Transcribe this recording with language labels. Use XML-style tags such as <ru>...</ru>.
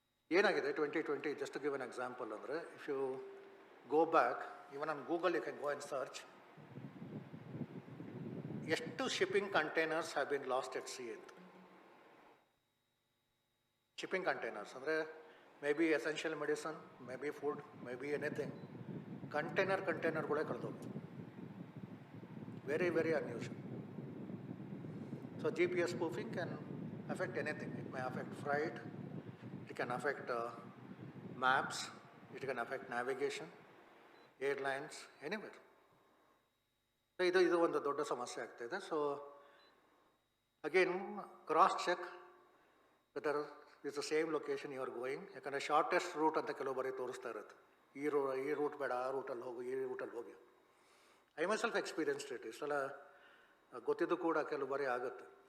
<kn>ಏನಾಗಿದೆ</kn> <en>2020, just to give an example ಅಂದರೆ, if you go back even on Google you can go and search ಎಷ್ಟು shipping containers have been lost at sea ಅಂತ. Shipping containers ಅಂದರೆ may be essential medicine, may be food, may be anything,</en> <kn>ಕಂಟೈನರ್ಗಳೇ ಕಳೆದೋಗ್ತವೆ.</kn> <en>Very unusual. So GPS spoofing can affect anything. It may affect freight, it can affect maps, it can affect navigation, airlines, anywhere. So</en> <kn>ಇದು ಒಂದು ದೊಡ್ಡ ಸಮಸ್ಯೆ ಆಗ್ತಾಯಿದೆ.</kn> <en>So again cross check whether is the same location you are going.</en> <kn>ಯಾಕಂದರೆ shortest route ಅಂತ ಕೆಲವು ಬಾರಿ ತೋರಿಸ್ತಾ ಇರುತ್ತೆ, ಈ ರೂಟ್ ಬೇಡ, ಆ ರೂಟಲ್ಲಿ ಹೋಗು, ಈ ರೂಟಲ್ಲಿ ಹೋಗಿ.</kn> <en>I myself experienced it.</en> <kn>ಇಷ್ಟೆಲ್ಲ ಗೊತ್ತಿದ್ದು ಕೂಡ ಕೆಲವು ಬಾರಿ ಆಗುತ್ತೆ.</kn>